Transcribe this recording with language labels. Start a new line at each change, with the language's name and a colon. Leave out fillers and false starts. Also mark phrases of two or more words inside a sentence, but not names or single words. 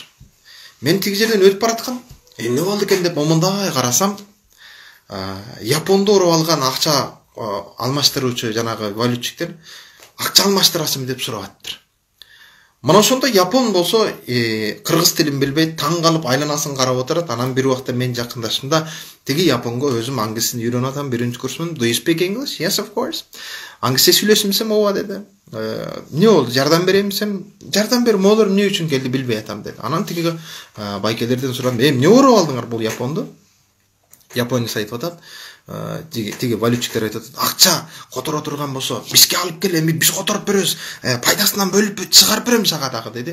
Kyrgyz: Мен тиги жерден өтүп бараткам. Эмне болду экен деп момундай карасам, японду ороп алган акча алмаштыруучу жанагы валютчиктер акча алмаштырасың деп сурап аттыр. Мына ошондо япон болсо кыргыз тилин билбейт, таң калып айланасын карап отурат. Анан бир убакта мен жакындашымда тиги японго өзүм англисин үйрөнүп атам, биринчи курсумун.
English: Do you speak English? Yes, of course.
Kyrgyz: Англисче сүйлөшүмсем ооба деди. Эмне болду? Жардам берем десем, жардам бер, молор эмне үчүн келди билбей атам деди. Анан тиги байкелерден сурадым, эмне ороп алдыңар бул японду? Японец айтып атат. Тиги валютчиктер айтат, акча которо турган болсо бизге алып кел, эми биз которуп беребиз, пайдасынан бөлүп чыгарып берем сага дагы деди.